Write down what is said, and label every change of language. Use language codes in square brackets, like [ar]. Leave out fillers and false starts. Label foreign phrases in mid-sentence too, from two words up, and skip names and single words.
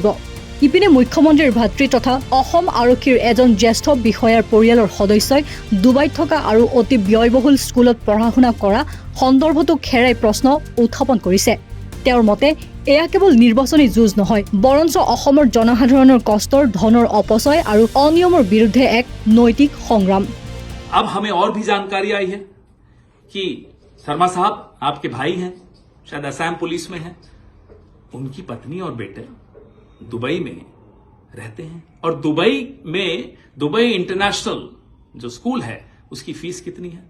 [as] ইপিনে মুখ্যমন্ত্ৰীৰ ভাতৃ তথা অসম আৰক্ষীৰ এজন জ্যেষ্ঠ বিষয়াৰ পৰিয়ালৰ সদস্যই ডুবাইত থকা আৰু অতি ব্যয়বহুল স্কুলত পঢ়া শুনা কৰা সন্দৰ্ভতো খেৰাই প্ৰশ্ন উত্থাপন কৰিছে। তেওঁৰ মতে এয়া কেৱল নিৰ্বাচনী যুঁজ নহয়, বৰঞ্চ অসমৰ জনসাধাৰণৰ কষ্টৰ ধনৰ অপচয় আৰু অনিয়মৰ বিৰুদ্ধে এক নৈতিক সংগ্ৰাম। [hi] अब हमें और भी जानकारी आई है कि शर्मा साहब आपके भाई हैं, शायद असम पुलिस में हैं, उनकी पत्नी और बेटे दुबई में रहते हैं और दुबई इंटरनेशनल जो स्कूल है उसकी फीस कितनी है?